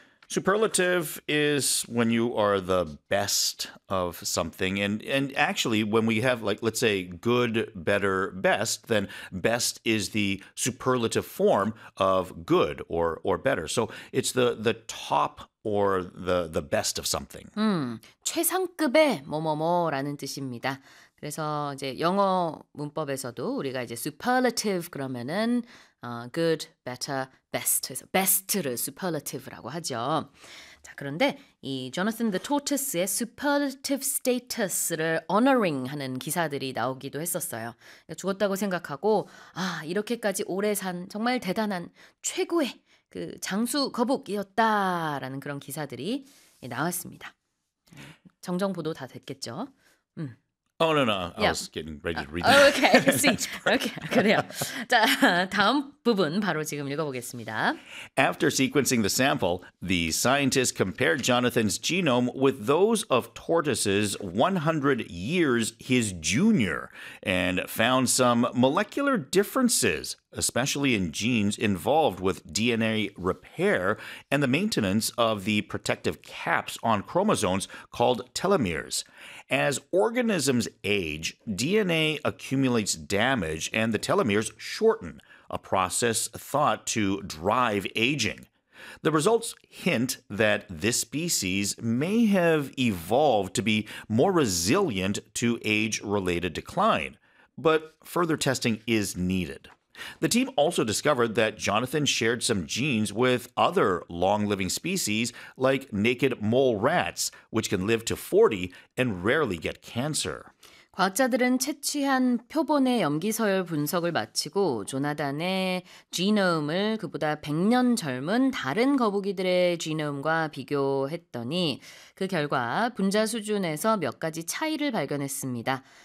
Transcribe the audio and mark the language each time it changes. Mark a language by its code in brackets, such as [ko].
[en] Superlative is when you are the best of something. And actually, when we have, like, let's say, good, better, best, then best is the superlative form of good or better. So it's the top or the best of something. [ko] 최상급의 뭐뭐뭐라는 뜻입니다. 그래서 이제 영어 문법에서도 우리가 이제 superlative 그러면은 good, better, best. 그래서 best를 superlative라고 하죠. 자, 그런데 이 Jonathan the Tortoise의 [en] superlative status [ko] 를 honoring 하는 기사들이 나오기도 했었어요. 죽었다고 생각하고 아, 이렇게까지 오래 산 정말 대단한 최고의 그 장수 거북이었다라는 그런 기사들이 나왔습니다. 정정 보도 다 됐겠죠? [en] Oh, no, no. I was getting ready to read it. Okay, see. Okay, [ko] 그래요. 자, 다음 부분 바로 지금 읽어보겠습니다. [en] After sequencing the sample, the scientists compared Jonathan's genome with those of tortoises 100 years his junior and found some molecular differences, especially in genes involved with DNA repair and the maintenance of the protective caps on chromosomes called telomeres. As organisms age, DNA accumulates damage and the telomeres shorten, a process thought to drive aging. The results hint that this species may have evolved to be more resilient to age-related decline, but further testing is needed. The team also discovered that Jonathan shared some genes with other long-living species like naked mole rats, which can live to 40 and rarely get cancer. [ko] 과학자들은 채취한 표본의 염기서열 분석을 마치고 조나단의 지노움을 그보다 100년 젊은 다른 거북이들의 지노움과 비교했더니 그 결과 분자 수준에서 몇 가지 차이를 발견했습니다.